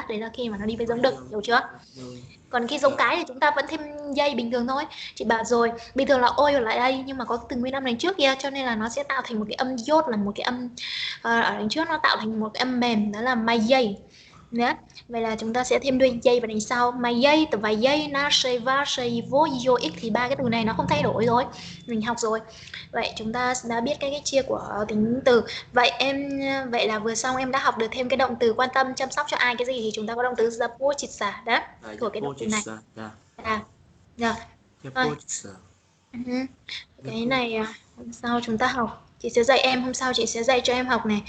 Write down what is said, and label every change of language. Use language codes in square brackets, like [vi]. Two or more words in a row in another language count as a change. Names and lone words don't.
[vi] Đấy là khi mà nó đi với giống đực, hiểu chưa? Còn khi giống cái thì chúng ta vẫn thêm dây bình thường thôi. Chị bảo rồi, bình thường là ôi ở lại đây, nhưng mà có từ nguyên âm đằng trước kia, cho nên là nó sẽ tạo thành một cái âm yốt, là một cái âm ở đằng trước nó tạo thành một cái âm mềm, đó là mai dây. Đấy. Vậy là chúng ta sẽ thêm đuôi dây vào đằng sau. Mai dây, từ vài dây, na shei va shei vô yo x, thì ba cái từ này nó không thay đổi rồi, mình học rồi. Vậy chúng ta đã biết cái chia của tính từ. Vậy là vừa xong em đã học được thêm cái động từ quan tâm chăm sóc cho ai cái gì, thì chúng ta có động từ započítat đó, của cái động từ này. Cái này hôm sau chúng ta học, chị sẽ dạy em, hôm sau chị sẽ dạy cho em học này.